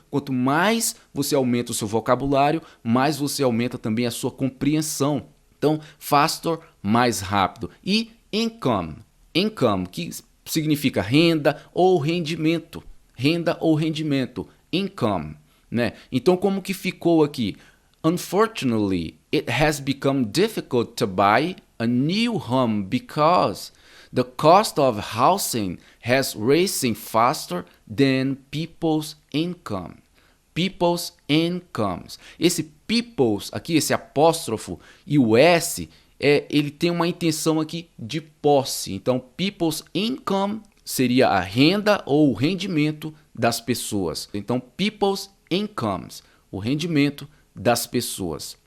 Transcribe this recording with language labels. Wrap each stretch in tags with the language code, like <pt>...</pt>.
<pt>Quanto mais você aumenta o seu vocabulário, mais você aumenta também a sua compreensão. Então, faster, mais rápido. E income. Income, que significa renda ou rendimento. Renda ou rendimento. Income. Né? Então, como que ficou aqui?</pt> <en>Unfortunately, it has become difficult to buy a new home because the cost of housing has risen faster than people's income. People's incomes.</en> <pt>Esse people's aqui, esse apóstrofo e o S, ele tem uma intenção aqui de posse. Então, people's income seria a renda ou o rendimento das pessoas. Então, people's incomes, o rendimento das pessoas.</pt>